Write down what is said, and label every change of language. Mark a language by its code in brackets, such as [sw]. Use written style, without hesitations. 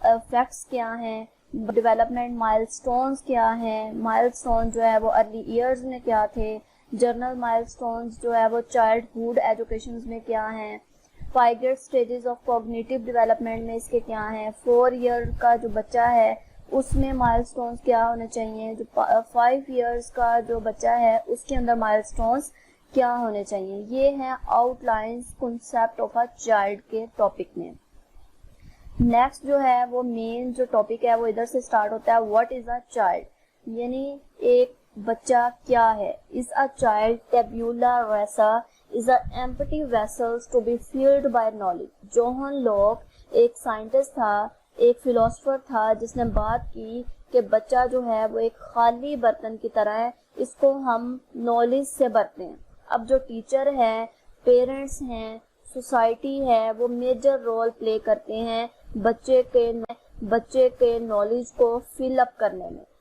[ur] Facts کیا ہیں, development مائل سٹونز کیا ہیں, مائل سٹون جو ہے وہ ارلی ایئرز میں کیا تھے, جرنل مائل سٹونز جو ہے وہ چائلڈ ہوڈ ایجوکیشنز میں کیا ہیں, 5 year stages of cognitive development میں اس کے کیا ہیں, 4 ایئر کا جو بچہ ہے اس میں مائل سٹونز کیا ہونے چاہیے, جو 5 ایئرز کا جو بچہ ہے اس کے اندر مائل سٹونز کیا ہونے چاہیے. یہ ہیں out lines concept of a child کے ٹاپک میں. نیکسٹ جو ہے وہ مین جو ٹاپک ہے وہ ادھر سے سٹارٹ ہوتا ہے, [en] what is a child, [ur] یعنی ایک بچہ کیا ہے. [en] Is a child tabula rasa is an empty vessels to be filled by knowledge. [ur] جوہن لوک ایک سائنٹسٹ تھا, ایک فلاسفر تھا جس نے بات کی کہ بچہ جو ہے وہ ایک خالی برتن کی طرح ہے, اس کو ہم نالج سے بھرتے ہیں. اب جو ٹیچر ہے, پیرنٹس ہیں, سوسائٹی ہے, وہ میجر رول پلے کرتے ہیں بچے کے نالج کو فل اپ کرنے میں.